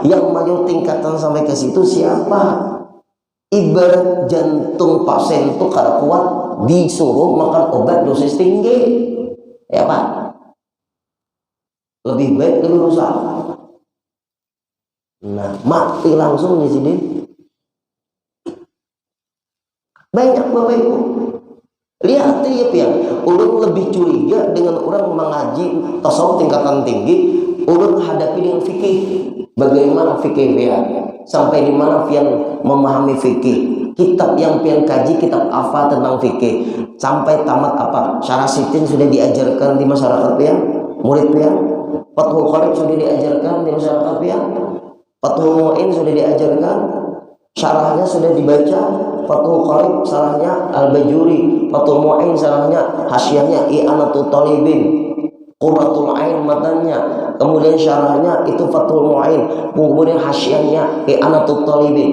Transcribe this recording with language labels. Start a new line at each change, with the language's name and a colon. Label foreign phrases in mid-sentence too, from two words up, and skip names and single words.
Banjar: Yang maju tingkatan sampai ke situ siapa? Ibarat jantung pasien itu kada kuat, disuruh makan obat dosis tinggi, ya Pak? Lebih baik lebih rusak. Nah, mati langsung di sini. Banyak Bapak Ibu. Lihat ya pian, ulun lebih curiga dengan orang mengaji tasawuf tingkatan tinggi, ulun hadapi dengan fikih. Bagaimana fikih pian? Sampai di mana pian memahami fikih? Kitab yang pian kaji kitab apa tentang fikih? Sampai tamat apa? Syarah sitin sudah diajarkan di masyarakat pian? Murid pian? Fathul Qarib sudah diajarkan di masyarakat pian? Fathul Mu'in sudah diajarkan? Syarahnya sudah dibaca? Fathul Qarib syarahnya Al-Bajuri, Fathul Mu'in syarahnya hasyiahnya I'anatul Talibin. Qurratul Ain matanya, kemudian syarahnya itu Fathul Mu'in, kemudian hasyiahnya I'anatul Talibin.